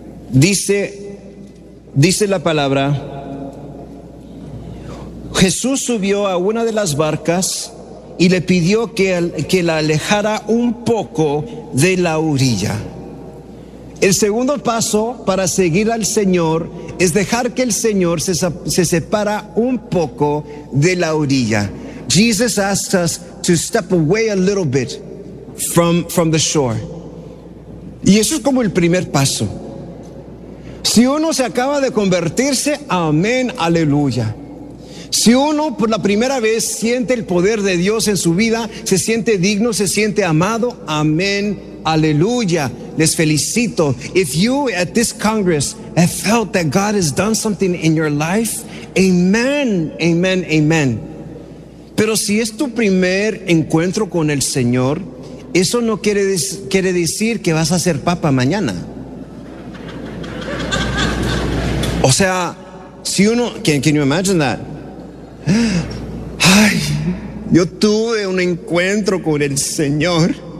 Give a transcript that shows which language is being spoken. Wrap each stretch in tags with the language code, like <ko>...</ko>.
<es>Dice la palabra: Jesús subió a una de las barcas y le pidió que la alejara un poco de la orilla. El segundo paso para seguir al Señor es dejar que el Señor se separa un poco de la orilla.</es> <en>Jesus asks us to step away a little bit from the shore.</en> <es>Y eso es como el primer paso. Si uno se acaba de convertirse, amén, aleluya. Si uno por la primera vez siente el poder de Dios en su vida, se siente digno, se siente amado, amén, aleluya, les felicito.</es> <en>If you at this Congress have felt that God has done something in your life, amen, amen, amen.</en> <es>Pero si es tu primer encuentro con el Señor, eso no quiere decir que vas a ser papa mañana. O sea, si uno,</es> <en>can you imagine that?</en> <es>Ay, yo tuve un encuentro con el Señor.</es>